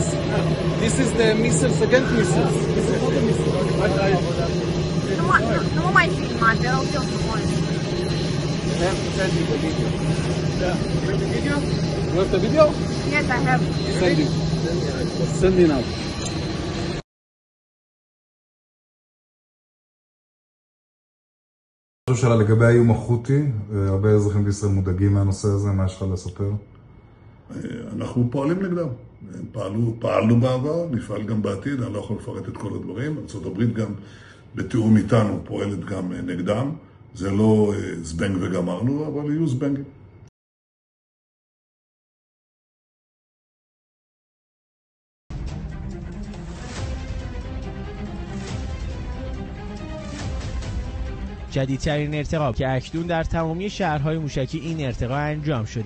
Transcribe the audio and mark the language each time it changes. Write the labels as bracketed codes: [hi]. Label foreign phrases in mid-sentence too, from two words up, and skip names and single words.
[en] This is the missiles against missiles. This is not the missiles. No more my film, man. They're all just one. I have to send you the video. Yeah. You have the video? You have the video? Yes, I have. Send it. Send it now. [he] שאלה לגבי האיום החותי, הרבה אזרחים בישראל מודאגים מהנושא הזה, מה יש לך לספר? אנחנו פועלים נגדם. פעלנו בעבר, נפעל גם בעתיד, אני לא יכול לפרט את כל הדברים. ארצות הברית גם בתיאום איתנו פועלת גם נגדם. זה לא זבנג וגמרנו, אבל יהיו זבנגים. [fa] جدیدترین ارتقا که اکنون در تمامی شهرهای موشکی این ارتقا انجام شده.